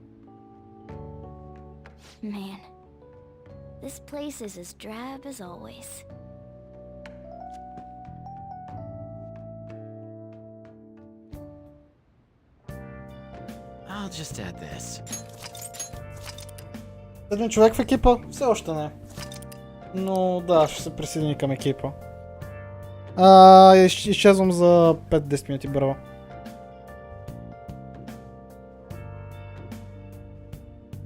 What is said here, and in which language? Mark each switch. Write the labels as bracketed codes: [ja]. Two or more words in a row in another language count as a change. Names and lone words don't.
[en] Man, this place is as drab as always. I'll just add this. [bg] Един човек в екипа? Все още не. Но да, ще се присъедини към екипа. Изчезвам за 5-10 минути, браво.